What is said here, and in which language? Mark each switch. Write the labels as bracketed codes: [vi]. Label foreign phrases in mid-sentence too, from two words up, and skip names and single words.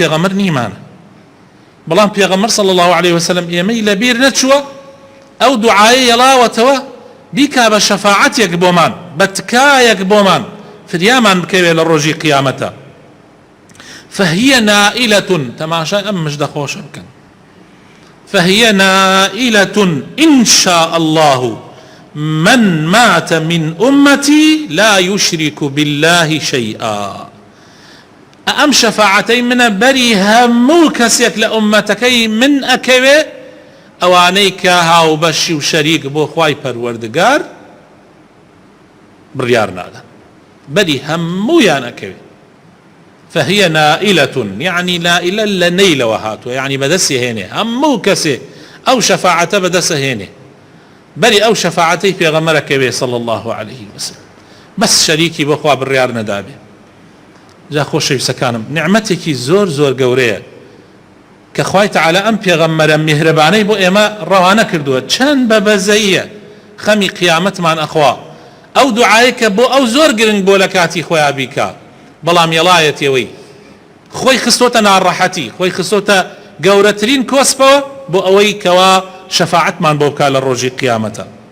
[ckb] پێغەمبەر نیمانە بەڵام پێغەمبەر [ar] صلی الله عليه وسلم [ckb] ئێمەی لەبیر نەچووە ئەو دوعایە یەڵاوەتەوە بیکا بە شەفاعەتێک بۆمان بە تکایەک بۆمان فریامان بکەوێت لە ڕۆژی قیامەتە [ar] فهي نائلة [ckb] تماشا ئەم مژدە خۆشە بکەن [ar] فهي نائلة إن شاء الله من مات من أمتي لا يشرك بالله شيئا [ckb] ئەم شەفاعەتەی منە بەری هەموو کەسێک لە ئوممەتەکەی من ئەکەوێ ئەوانەی کە هاوبەشی و شەریک بۆ خوای پەروەردگار بڕیار نادەن بەری هەموویان ئەکەوێ [ar] فهي نائلة يعني نائلة [ckb] لنيلەوە هاتووە يعني بەدەستی هێنێ هەموو کەسێ ئەو شەفاعەتە بەدەسە هێنێ بەری ئەو شەفاعەتەی پێغەمبەرەکەوێ [ar] صلی الله عليه وسلم [ckb] بەس شەریکی بۆ خوا بڕیار نەدابێ جا خۆشەویستەکانم نعمەتێکی زۆر زۆر گەورەیە کە خوای تعالی ئەم پێغەمبەرە میهرەبانەی بۆ ئێمە ڕەوانە کردووە چەند بە بەزەییە خەمی قیامەتمان ئەخوا ئەو دوعایە کە بۆ ئەو زۆر گرنگ بۆ لە کاتی خۆیان بیکا بەڵام یەڵایەتەوەی خۆی خستۆتە ناڕەحەتی خۆی خستۆتە گەورەترین کۆسپەوە بۆ ئەوەی کەوا شەفاعەتمان بۆ بکا لە ڕۆژی قیامەتە